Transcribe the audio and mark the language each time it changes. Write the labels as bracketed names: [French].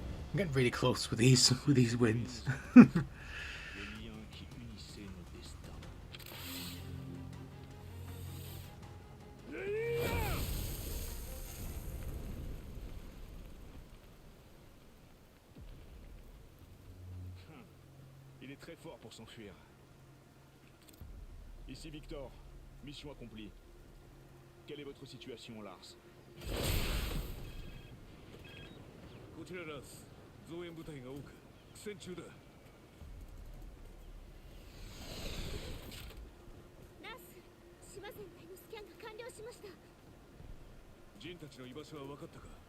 [English] I'm getting really close with these wins. [French] Le lien qui unissait nos destins. Il est très fort pour s'enfuir. Ici Victor, mission accomplie. Quelle est votre situation, Lars? [Japanese] こちらラス増援部隊が多く苦戦中だ。ナース、島全体のスキャンが完了しました。ジンたちの居場所は分かったか？